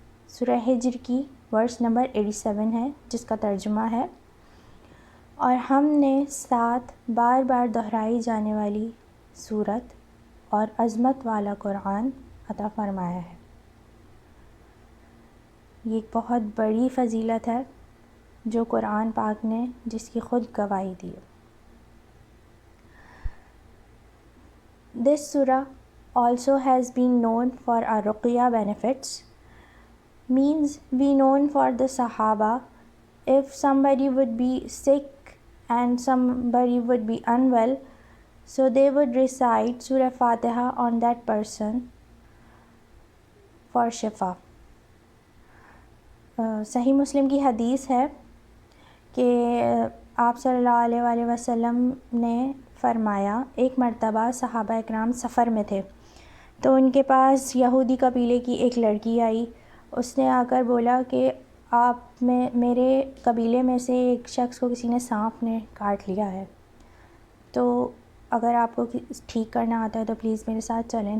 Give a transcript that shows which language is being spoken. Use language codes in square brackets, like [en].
[ur] سورہ ہجر کی ورس نمبر 87 ہے، جس کا ترجمہ ہے، اور ہم نے 7 بار بار دہرائی جانے والی سورت اور عظمت والا قرآن عطا فرمایا ہے. یہ ایک بہت بڑی فضیلت ہے جو قرآن پاک نے جس کی خود گواہی دی ہے. [en] This surah also has been known for our ruqya benefits, means be known for the Sahaba. If somebody would be sick and somebody would be unwell, so they would recite Surah Fatiha on that person for shifa. [ur] صحیح مسلم کی حدیث ہے کہ آپ صلی اللہ علیہ وسلم نے فرمایا، ایک مرتبہ صحابہ اکرام سفر میں تھے تو ان کے پاس یہودی قبیلے کی ایک لڑکی آئی. اس نے آ کر بولا کہ آپ میں میرے قبیلے میں سے ایک شخص کو کسی نے سانپ نے کاٹ لیا ہے، تو اگر آپ کو ٹھیک کرنا آتا ہے تو پلیز میرے ساتھ چلیں.